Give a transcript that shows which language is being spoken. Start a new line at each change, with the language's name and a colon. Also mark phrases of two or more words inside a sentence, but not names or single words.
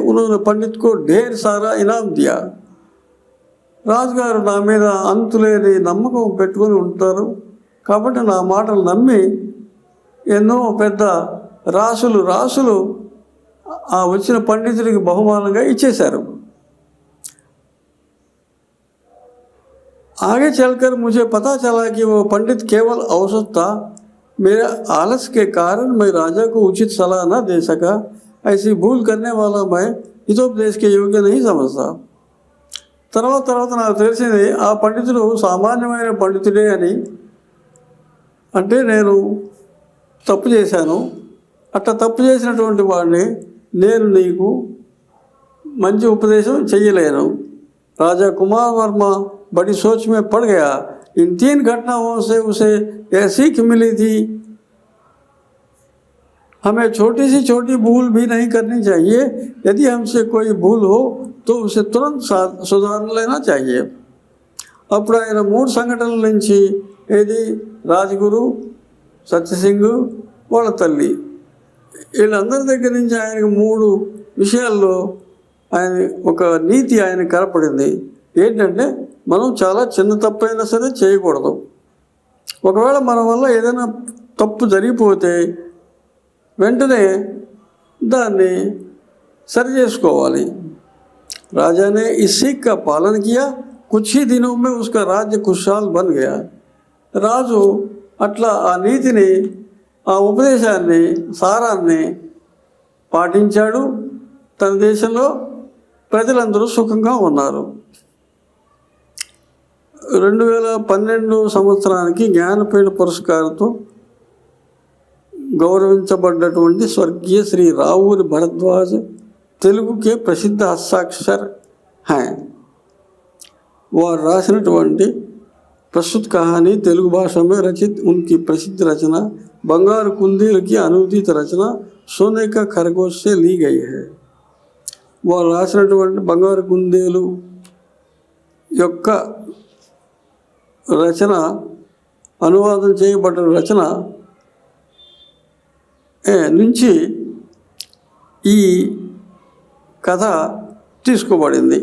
Hindi: उन्होंने पंडित को ढेर सारा इनाम दिया।
Telugu: రాజుగారు నా మీద అంతులేని నమ్మకం పెట్టుకొని ఉంటారు కాబట్టి నా మాటలు నమ్మి ఎన్నో పెద్ద రాసులు ఆ వచ్చిన పండితుడికి బహుమానంగా ఇచ్చేశారు।
Hindi: आगे चलकर मुझे पता चला कि वो पंडित केवल औसत था। मेरे आलस के कारण मैं राजा को उचित सलाह न दे सका। ऐसी भूल करने वाला मैं हितोपदेश के योग्य नहीं समझता।
Telugu: తర్వాత నాకు తెలిసింది ఆ పండితుడు సామాన్యమైన పండితుడే అని। అంటే నేను తప్పు చేశాను। అట్లా తప్పు చేసినటువంటి వాడిని నేను నీకు మంచి ఉపదేశం చెయ్యలేను।
Hindi: राजा कुमार वर्मा बड़ी सोच में पड़ गया। इन 3 घटनाओं से उसे यह सीख मिली थी, हमें छोटी से छोटी भूल भी नहीं करनी चाहिए। यदि हमसे कोई भूल हो तो उसे तुरंत सुधार लेना चाहिए।
Telugu: అప్పుడు ఆయన 3 సంఘటనల నుంచి ఏది రాజగురు, సత్యసింగ్, వాళ్ళ తల్లి, వీళ్ళందరి దగ్గర నుంచి ఆయనకు 3 విషయాల్లో ఆయన ఒక నీతి ఆయన కనపడింది। ఏంటంటే మనం చాలా చిన్న తప్పైనా సరే చేయకూడదు। ఒకవేళ మన వల్ల ఏదైనా తప్పు జరిగిపోతే వెంటనే దాన్ని సరి చేసుకోవాలి।
Hindi: राजा ने इस सीख का पालन किया। कुछ ही दिनों में उसका राज्य खुशहाल बन गया।
Telugu: రాజు అట్లా ఆ నీతిని ఆ ఉపదేశాన్ని సారాన్ని పాటించాడు. తన దేశంలో ప్రజలందరూ సుఖంగా ఉన్నారు. 2012 సంవత్సరానికి జ్ఞానపీఠ పురస్కారంతో గౌరవించబడ్డటువంటి స్వర్గీయ శ్రీ రావూరి భరద్వాజ్ తెలుగు
Hindi: के प्रसिद्ध हस्ताक्षर हैं.
Telugu: వారు రాసినటువంటి
Hindi: प्रस्तुत कहानी तेलुगु भाषा में रचित उनकी प्रसिद्ध रचना बंगारू कुंदेलु की अनुदित रचना सोने का खरगोश से ली गई है.
Telugu: వారు రాసినటువంటి బంగారు కుందేలు యొక్క రచన అనువాదం చేయబడ్డ రచన నుంచి ఈ కథ తీసుకోబడింది.